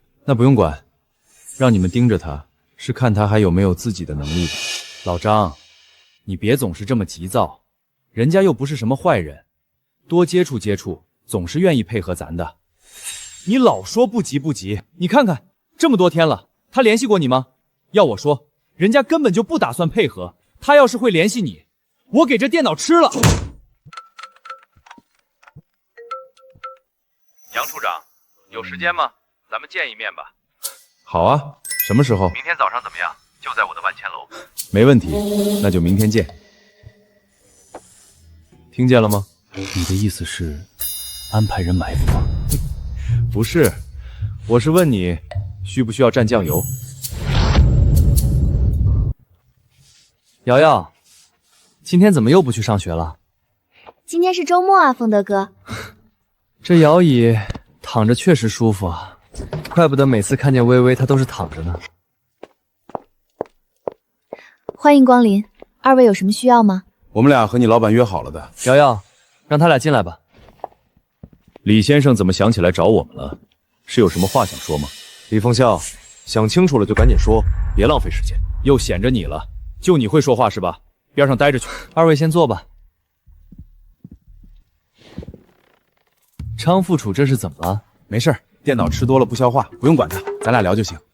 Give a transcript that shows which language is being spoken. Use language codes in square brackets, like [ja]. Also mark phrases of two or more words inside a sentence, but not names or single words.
[zh] 那不用管，讓你們盯着他，是看他還有沒有自己的能力的。老張，你別總是這麼急躁，人家又不是什麼壞人，多接觸接觸，總是願意配合咱的。你老說不急不急，你看看這麼多天了，他聯繫過你嗎？要我說，人家根本就不打算配合，他要是會聯繫你，我給這電腦吃了。楊處長，有時間嗎？咱們見一面吧。好啊，什麼時候？明天早上怎麼樣？就在我的萬千樓。沒問題，那就明天見。聽見了嗎？你的意思是安排人埋伏嗎？不是，我是問你需不需要蘸醬油。瑤瑤，今天怎麼又不去上學了？今天是周末啊，鳳德哥。這搖椅躺着確實舒服啊，怪不得每次看見微微她都是躺着呢。歡迎光臨，二位有什麼需要嗎？我們倆和你老闆約好了的。瑤瑤，讓他倆進來吧。李先生怎麼想起來找我們了？是有什麼話想說嗎？李鳳笑，想清楚了就趕緊說，別浪費時間。又顯着你了，就你會說話是吧？邊上待着去。二位先坐吧。張副處這是怎麼了？沒事，電腦吃多了不消化，不用管它，咱倆聊就行。